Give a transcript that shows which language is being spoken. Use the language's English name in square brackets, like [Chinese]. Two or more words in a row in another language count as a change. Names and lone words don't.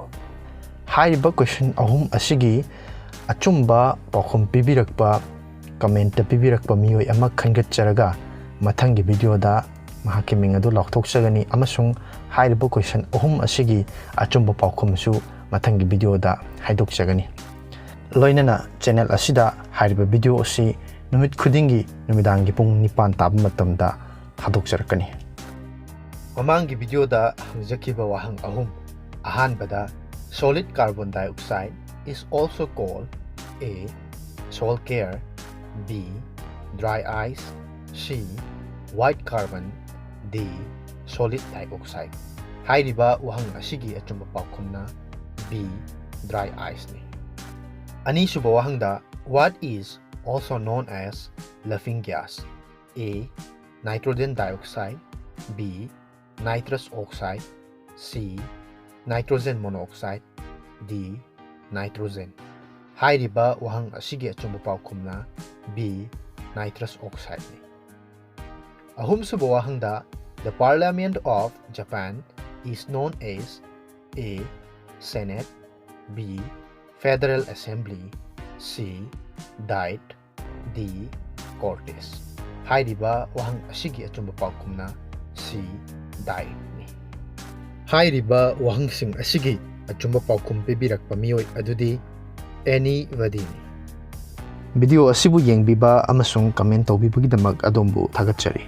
[Manipuri] Hairiba question ahum asigi achumba paokhum pibirakpa comment ta pibirakpa miyoi ama khangatcharaga mathangi video da mahaki ming adu laukthokchagani amasung hairiba question ahum asigi achumba paokhum su mathangi video da haidokchagani. Loinana channel asida hairiba video asi numit khudingi numidangi pung nipan tab matamda hadokjarakani. Mamangi video da jakiba wahang ahum ahanbada [English] solid carbon dioxide is also called A. Salt care, B. Dry ice, C. White carbon, D. Solid dioxide. [Manipuri] Hairiba wahang asigi achumba paokhumna B. [English] Dry ice [Manipuri] ni. Anisuba wahangda [English] what is also known as laughing gas? A. Nitrogen dioxide, B. Nitrous oxide, C. Nitrogen monoxide, D. Nitrogen. [Manipuri] Hairiba wahang asigi achumba paokhumna B. [English] Nitrous oxide [Manipuri] ni. Ahum suba wahangda [English] the Parliament of Japan is known as A. Senate, B. Federal Assembly, C. Diet, D. Cortes. [Manipuri] Hairiba wahang asigi achumba paokhumna C. Diet ni. Hairiba wahang sing asigi achumba paokhum pibirakpa miyoi adudi anybody ni. Video asibu yengbiba amasung comment tawbibagidamak adombu thagatchari.